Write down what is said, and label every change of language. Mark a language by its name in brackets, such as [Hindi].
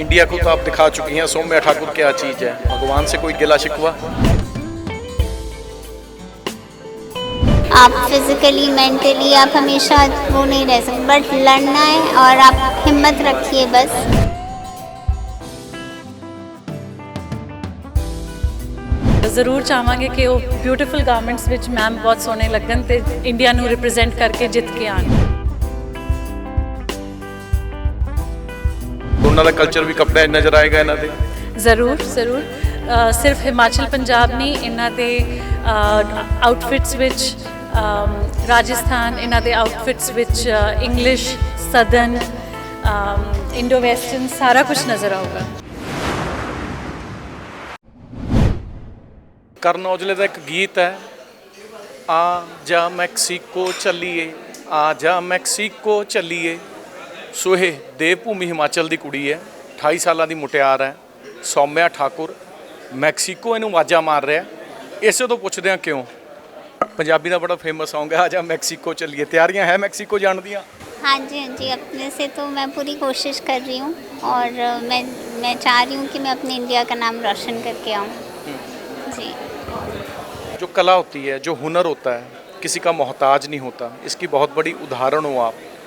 [Hindi] India को तो आप दिखा चुकी हैं, सौम्या ठाकुर क्या चीज़ है, भगवान से कोई गिला शिकवा? आप फिजिकली मेंटली आप हमेशा वो नहीं रह सकते, बट लड़ना है और आप हिम्मत रखिए बस। [Punjabi] ਜ਼ਰੂਰ ਚਾਹਾਂਗੇ ਕਿ ਉਹ ਬਿਊਟੀਫੁਲ ਗਾਰਮੈਂਟਸ ਵਿੱਚ ਮੈਮ ਬਹੁਤ ਸੋਹਣੇ ਲੱਗਣ ਤੇ ਇੰਡੀਆ ਨੂੰ ਰਿਪਰੈਜ਼ੈਂਟ ਕਰਕੇ ਜਿੱਤ ਕੇ ਆਣ। ਉਹਨਾਂ ਦਾ ਕਲਚਰ ਵੀ ਕੱਪੜਿਆਂ 'ਚ ਨਜ਼ਰ ਆਏਗਾ ਇਹਨਾਂ ਦੇ? ਜ਼ਰੂਰ ਜ਼ਰੂਰ, ਸਿਰਫ ਹਿਮਾਚਲ ਪੰਜਾਬ ਨਹੀਂ, ਇਹਨਾਂ ਦੇ ਆਊਟਫਿਟਸ ਵਿੱਚ ਰਾਜਸਥਾਨ, ਇਹਨਾਂ ਦੇ ਆਊਟਫਿਟਸ ਵਿੱਚ ਇੰਗਲਿਸ਼, ਸਦਰਨ, ਇੰਡੋ ਵੈਸਟਰਨ ਸਾਰਾ ਕੁਝ ਨਜ਼ਰ ਆਊਗਾ। ਕਰਨ ਔਜਲੇ ਦਾ ਇੱਕ ਗੀਤ ਹੈ, ਆ ਜਾ ਮੈਕਸੀਕੋ ਚੱਲੀਏ, ਆ ਜਾ ਮੈਕਸੀਕੋ ਚੱਲੀਏ। ਸੋ ਇਹ ਦੇਵ ਭੂਮੀ ਹਿਮਾਚਲ ਦੀ ਕੁੜੀ ਹੈ, 28 ਸਾਲਾਂ ਦੀ ਮੁਟਿਆਰ ਹੈ, ਸੌਮਿਆ ਠਾਕੁਰ। ਮੈਕਸੀਕੋ ਇਹਨੂੰ ਆਵਾਜ਼ਾਂ ਮਾਰ ਰਿਹਾ। ਇਸੇ ਤੋਂ ਪੁੱਛਦੇ ਹਾਂ ਕਿਉਂ? ਪੰਜਾਬੀ ਦਾ ਬੜਾ ਫੇਮਸ ਸੌਂਗ ਹੈ ਆ ਜਾ ਮੈਕਸੀਕੋ ਚੱਲੀਏ, ਤਿਆਰੀਆਂ ਹੈ ਮੈਕਸੀਕੋ ਜਾਣ ਦੀਆਂ? [Hindi] हाँ जी, अपने से तो मैं पूरी कोशिश कर रही हूँ और मैं चाह रही हूँ कि मैं अपने इंडिया का नाम रोशन करके आऊँ जी। जो कला होती है, जो हुनर होता है, किसी का मोहताज नहीं होता, इसकी बहुत बड़ी उदाहरण हो आप।